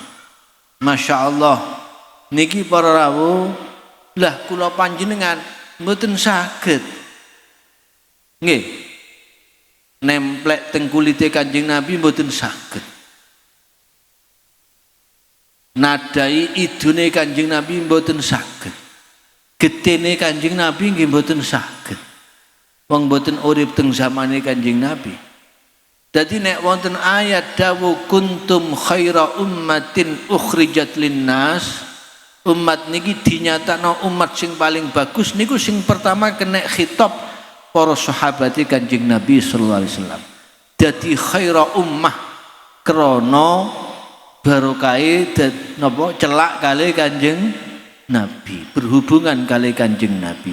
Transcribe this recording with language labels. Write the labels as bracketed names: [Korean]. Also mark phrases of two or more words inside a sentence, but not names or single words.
[Arabic] ما شاء الله [Javanese] niki para rawuh lah kula panjenengan mboten saged nggih nemplek teng kulite Kanjeng Nabi mboten saged, nadai idune Kanjeng Nabi mboten saged, getene Kanjeng Nabi nggih mboten saged, wong mboten urip teng zamane Kanjeng Nabi. Jadi nek wonten ayat dawu [Arabic] كنتم خير أمة أخرجت للناس, [Javanese] umat niki dinyatakno umat sing paling bagus niku sing pertama kena khitab para sahabat Kanjeng Nabi [Arabic] صلى الله عليه وسلم. [Javanese] Dadi [Arabic] خير أمة [Javanese] krana barokahe napa celak kali Kanjeng Nabi, berhubungan kali Kanjeng Nabi.